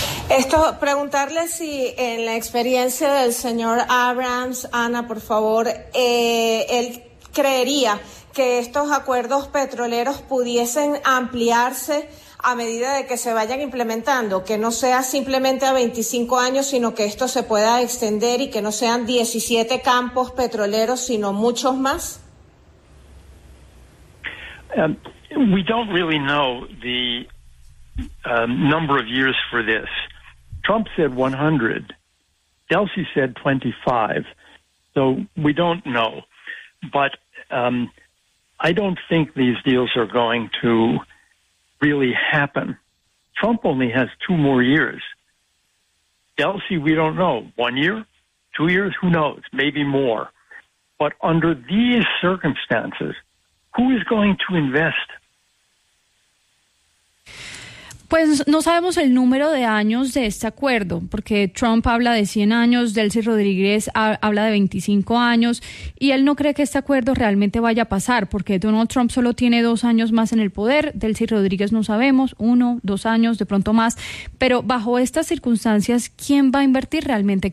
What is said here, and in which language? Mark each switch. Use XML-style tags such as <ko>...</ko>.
<es>Esto, preguntarle si en la experiencia del señor Abrams, Ana, por favor, él creería que estos acuerdos petroleros pudiesen ampliarse a medida de que se vayan implementando, que no sea simplemente a 25 años, sino que esto se pueda extender y que no sean 17 campos petroleros, sino muchos más.</es> <en>We don't really know the number of years for this. Trump said 100. Delcy said 25. So we don't know. But I don't think these deals are going to really happen. Trump only has two more years. Delcy, we don't know. 1 year? 2 years? Who knows? Maybe more. But under these circumstances, who is going to invest?</en> <es>Pues no sabemos el número de años de este acuerdo, porque Trump habla de 100 años, Delcy Rodríguez habla de 25 años, y él no cree que este acuerdo realmente vaya a pasar, porque Donald Trump solo tiene 2 años más en el poder, Delcy Rodríguez no sabemos, 1, 2 años, de pronto más, pero bajo estas circunstancias, ¿quién va a invertir realmente?</es>